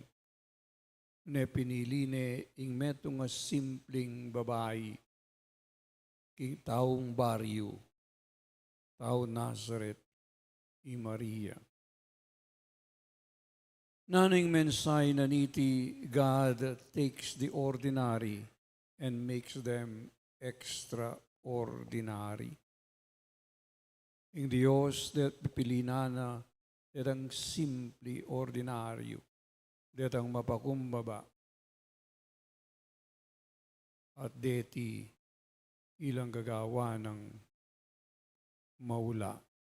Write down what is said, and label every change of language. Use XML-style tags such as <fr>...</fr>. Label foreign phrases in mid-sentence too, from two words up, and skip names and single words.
<pam>Ne pinili ne ing metong simpleng babae king taong baryo, tao Nazaret, i Maria. Naning mensay na niti</pam> <en>God takes the ordinary and makes them extraordinary.</en> <pam>ing Diyos det pipilinana, detang simple, ordinaryo, detang mapakumbaba, at deti ilang gagawa ng maula.</pam>